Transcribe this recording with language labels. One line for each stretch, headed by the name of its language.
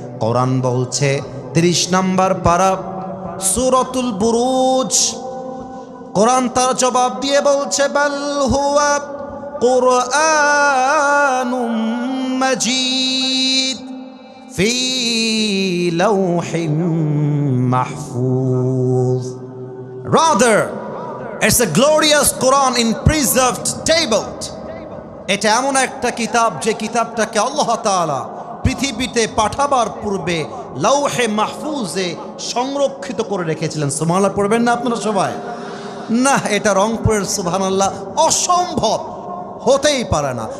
Bangla: কোরআন বলছে 30 নম্বর পারা সূরাতুল বুরুজ, কোরআন তার জবাব দিয়ে বলছে,
Arabic: বাল হুয়া কুরআনুম মাজিদ ফি লাওহিম মাহফুজ।
English: Rather, it's a glorious Quran in preserved tabled.
Bangla: এটা এমন একটা কিতাব যে কিতাবটাকে আল্লাহ তাআলা পৃথিবীতে পাঠাবার পূর্বে লাওহে মাহফুজে সংরক্ষিত করে রেখেছিলেন। সুবহানাল্লাহ পড়বেন না আপনারা সবাই? না, এটা রংপুরের সুবহানাল্লাহ অসম্ভব, হতেই পারে না।